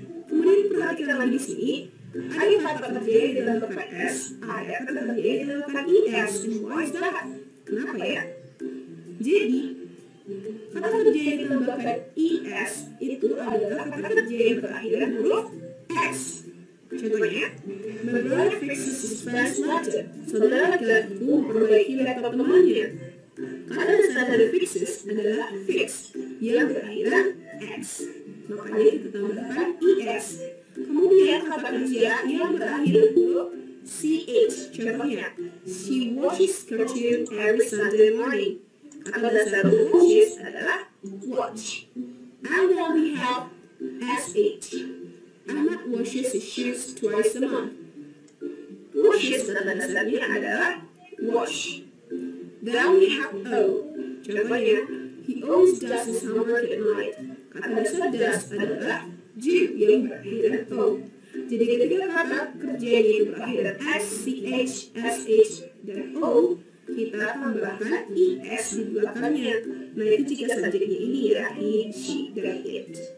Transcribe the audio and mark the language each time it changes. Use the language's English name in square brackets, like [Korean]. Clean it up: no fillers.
[Indonesian] Kemudian perhatikan lagi di sini, ada kata kerja yang ditambahkan S, ada kata kerja yang ditambahkan ES, [English] and why is that? [Indonesian] Kenapa ya? Jadi, kata kerja yang ditambahkan ES itu adalah kata kerja yang berakhiran huruf S. Contohnya, [English] my brother fixes his friend's laptop. [Indonesian] Saudara laki-lakiku memperbaiki laptop temannya. Kata dasar dari fixes adalah fix yang berakhiran x. Makanya kita tambahkan es. Kemudian kata kerja yang berakhiran huruf ch. Contohnya, [English] she watches cartoon every Sunday morning. [Indonesian] Kata dasar watches adalah watch. [English] And then we have sh. Ahmad washes his shoes twice a month. [Indonesian] Washes kata dasarnya adalah wash. [English] Then we have O. [Indonesian] Contohnya, [English] he always does his homework at night. [Indonesian] Kata dasar does adalah do yang berakhiran O. Jadi ketika kata kerjanya itu berakhiran S, CH, SH, dan O, kita tambahkan ES di belakangnya. Nah, itu jika subjeknya ini ya, he, she, dan it.